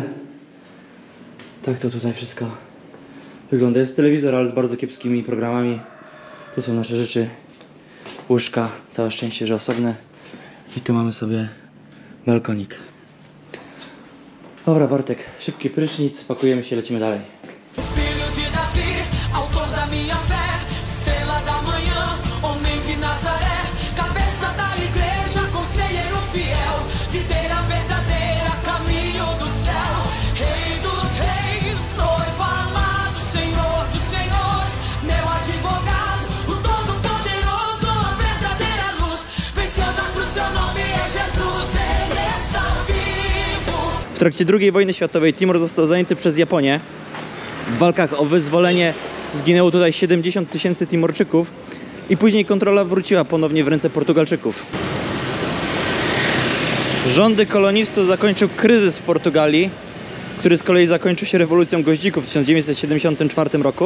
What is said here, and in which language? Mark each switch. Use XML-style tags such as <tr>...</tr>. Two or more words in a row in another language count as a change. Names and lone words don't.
<pl>Tak to tutaj wszystko wygląda. Jest telewizor, ale z bardzo kiepskimi programami. Tu są nasze rzeczy. Łóżka, całe szczęście, że osobne. I tu mamy sobie balkonik. Dobra Bartek, szybki prysznic, pakujemy się, lecimy dalej.</pl> <pt>Filho de Davi, autor da minha fé, estrela da manhã, homem de Nazaré, cabeça da igreja, conselheiro fiel, videira verdadeira, caminho do céu, rei dos reis, noivo amado, senhor dos senhores, meu advogado, o todo-poderoso, a verdadeira luz, venceu na cruz, seu nome é Jesus, ele está vivo.</pt> <pl>W trakcie II wojny światowej Timor został zajęty przez Japonię. W walkach o wyzwolenie zginęło tutaj 70 000 Timorczyków i później kontrola wróciła ponownie w ręce Portugalczyków. Rządy kolonistów zakończył kryzys w Portugalii, który z kolei zakończył się rewolucją goździków w 1974 roku.</pl>